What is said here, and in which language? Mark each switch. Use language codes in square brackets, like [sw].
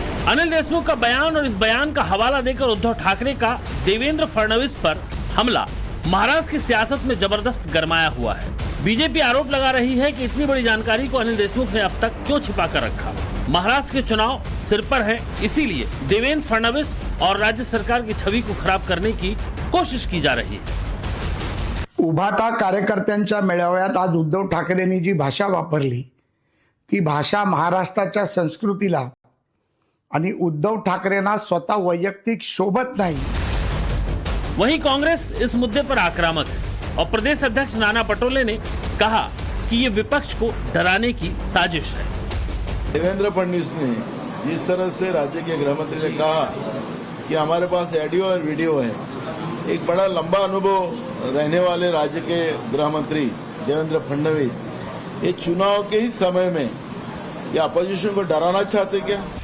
[hi] अनिल देशमुख का बयान और इस बयान का हवाला देकर उद्धव ठाकरे का देवेंद्र फडणवीस पर हमला महाराष्ट्र की सियासत में जबरदस्त गरमाया हुआ है। बीजेपी आरोप लगा रही है कि इतनी बड़ी जानकारी को अनिल देशमुख ने अब तक क्यों छिपा कर रखा। महाराष्ट्र के चुनाव सिर पर है, इसीलिए देवेंद्र फडणवीस और राज्य सरकार की छवि को खराब करने की कोशिश की जा रही है। [mr] उभाटा कार्यकर्त्यांच्या मेळाव्यात आज उद्धव ठाकरेंनी जी भाषा वापरली ती भाषा महाराष्ट्राच्या संस्कृतीला आणि उद्धव ठाकरेंना स्वतः वैयक्तिक शोभत नाही। [hi] वहीं कांग्रेस इस मुद्दे पर आक्रामक है और प्रदेश अध्यक्ष नाना पटोले ने कहा कि ये विपक्ष को डराने की साजिश है। देवेंद्र फडणवीस ने जिस तरह से राज्य के गृह मंत्री ने कहा कि हमारे पास ऑडियो और वीडियो है, एक बड़ा लंबा अनुभव रहने वाले राज्य के गृह मंत्री देवेंद्र फडणवीस ये चुनाव के ही समय में ये अपोजिशन को डराना चाहते क्या?